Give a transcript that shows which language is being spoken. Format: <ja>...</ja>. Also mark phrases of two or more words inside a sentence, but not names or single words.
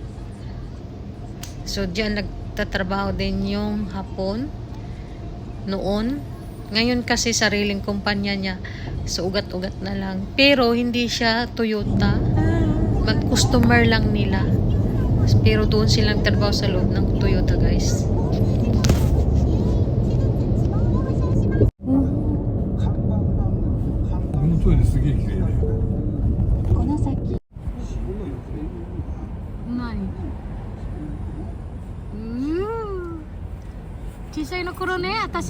<tl>So, dyan nagtatrabaho din yung hapon noon. Ngayon kasi sariling kumpanya niya. So, ugat-ugat na lang. Pero, hindi siya Toyota. Mag-customer lang nila. Pero doon silang trabaho sa loob ng Toyota guys.</tl> <ja>このトイレすげえ綺麗だよ。この先何小さいの頃ね、私ね、</ja>